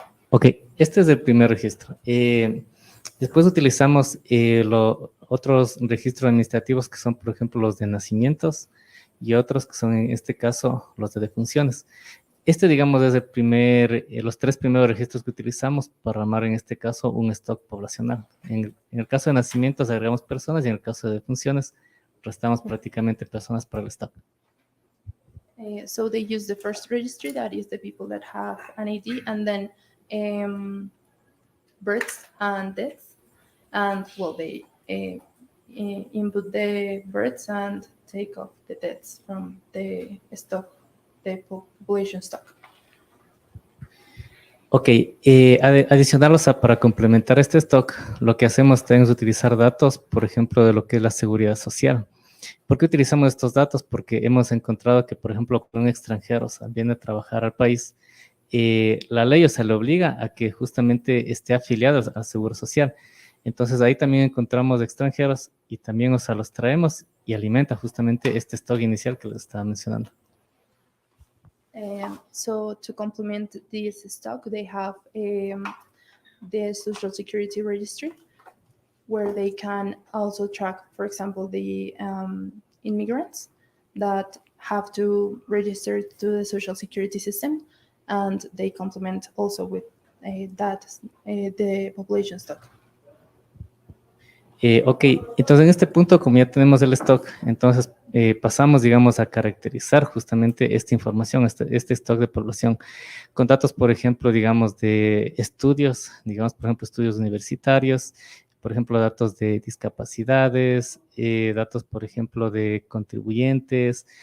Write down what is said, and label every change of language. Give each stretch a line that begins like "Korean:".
Spanish: Ok, este es el primer registro. Después utilizamos otros registros administrativos que son, por ejemplo, los de nacimientos y otros que son, en este caso, los de defunciones. Digamos, es los tres primeros registros que utilizamos para armar, en este caso, un stock poblacional. En el caso de nacimientos agregamos personas y en el caso de defunciones restamos prácticamente personas para el stock.
English: So they use the first registry, that is the people that have an ID, and then births and deaths. And well, they input the births and take off the deaths from the stock, the population stock.
Spanish: Ok, adicional, o sea, para complementar este stock, lo que hacemos también es utilizar datos, por ejemplo, de lo que es la seguridad social. ¿Por qué utilizamos estos datos? Porque hemos encontrado que, por ejemplo, cuando un extranjero, o sea, viene a trabajar al país, la ley, o sea, le obliga a que justamente esté afiliado al Seguro Social. Entonces, ahí también encontramos extranjeros y también, o sea, los traemos y alimenta justamente este stock inicial que les estaba mencionando.
English: So to complement this stock, they have the Social Security Registry, where they can also track, for example, the immigrants that have to register to the Social Security system, and they complement also with the population stock.
Spanish: Ok, entonces en este punto, como ya tenemos el stock, entonces pasamos, digamos, a caracterizar justamente esta información, este stock de población, con datos, por ejemplo, digamos, de estudios, digamos, por ejemplo, estudios universitarios, por ejemplo, datos de discapacidades, datos, por ejemplo, de contribuyentes.